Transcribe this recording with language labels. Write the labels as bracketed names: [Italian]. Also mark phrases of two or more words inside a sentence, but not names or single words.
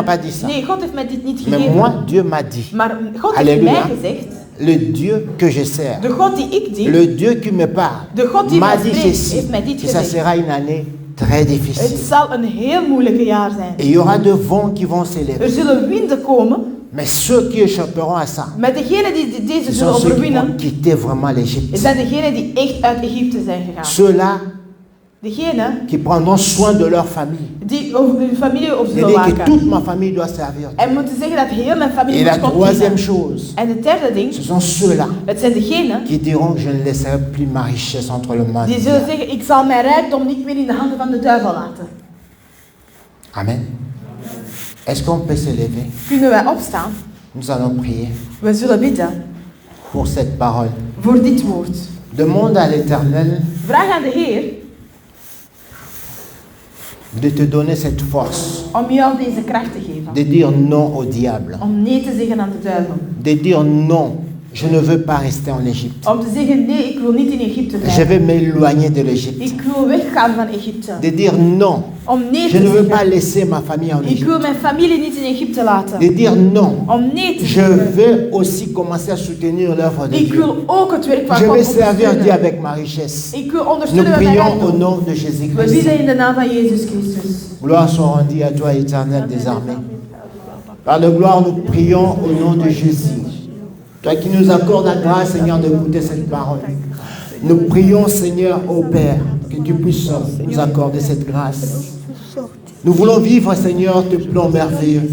[French] m'a pas dit ça. [Dutch] Nee, God heeft mij dit niet [French] Mais [Dutch] gegeven. [French] moi, Dieu m'a dit. [Dutch] Maar God heeft [French] Alléluia. [Dutch] mij gezegd, [French] Le Dieu que je sers, [Dutch] de God die ik dien, [French] le Dieu qui me parle, [Dutch] de God die [French] m'a [Dutch] mij [French] dit [Dutch] spreekt, [French] ceci, [Dutch] heeft mij dit [French] que ça [Dutch] gezegd. [French] sera une année très [Dutch] Het [French] difficile. [Dutch] zal een heel moeilijke jaar zijn. [French] Et il y aura de vents qui vont s'élever. [Dutch] Er zullen winden komen, [French] Mais ceux qui échapperont à ça, [Dutch] maar degenen die deze [French] ce [Dutch] zullen [French] sont ceux qui [Dutch] overwinnen, [French] vont quitter vraiment l'Égypte. [Dutch] zijn degenen die echt uit Egypte zijn gegaan. [French] Ceux-là [Dutch] Degenen [French] qui prendront soin de leur famille. [Dutch] die over hun familie op zullen [French] C'est-à-dire que [Dutch] waken. [French] toute ma famille doit servir. [Dutch] En moeten zeggen dat heel mijn familie [French] Et la [Dutch] moet God [French] troisième [Dutch] dienen. [French] chose, [Dutch] En de derde ding, [French] ce sont ceux-là [Dutch] het zijn degenen [French] qui diront je ne laisserai plus ma richesse entre le monde. [Dutch] die zullen zeggen, ik zal mijn rijkdom niet meer in de handen van de duivel laten. [French] Amen. Est-ce qu'on peut se lever? [Dutch] Kunnen wij opstaan? [French] Nous allons prier [Dutch] We zullen bidden [French] pour cette parole. [Dutch] voor dit woord. [French] Demande à l'Éternel [Dutch] Vraag aan de Heer [French] de te donner cette force, [Dutch] om jou deze kracht te geven. [French] de dire non au diable, [Dutch] Om nee te zeggen aan de duivel. [French] de dire non, je ne veux pas rester en Égypte. [Dutch] Om te zeggen, nee, ik wil niet in Egypte [French] Je [Dutch] blijven. [French] vais m'éloigner de l'Égypte. [Dutch] Ik wil weggaan van Egypte. [French] De dire non, [Dutch] Om nee [French] je [Dutch] te [French] ne veux pas [Dutch] zeggen. [French] laisser ma famille en [Dutch] Ik [French] Égypte. [Dutch] wil mijn familie niet in Egypte laten. [French] De dire non, [Dutch] Om nee te [French] je [Dutch] zeggen. [French] vais aussi commencer à soutenir l'œuvre de [Dutch] Ik [French] Dieu. [Dutch] wil ook het werk van [French] Je [Dutch] God [French] vais servir Dieu [Dutch] ondersteunen. [French] avec ma richesse. [Dutch] Ik wil [French] Nous [Dutch] ondersteunen met mijn [French] prions au [Dutch] rijkdom. [French] nom de [Dutch] We [French] Jésus-Christ. [Dutch] bidden in de naam van Jezus Christus. [French] Gloire soit rendue à toi, Éternel des armées. Par la gloire, nous prions au nom de Jésus. Toi qui nous accordes la grâce, Seigneur, d'écouter cette parole. Nous prions, Seigneur, au Père, que tu puisses nous accorder cette grâce. Nous voulons vivre, Seigneur, tes plans merveilleux.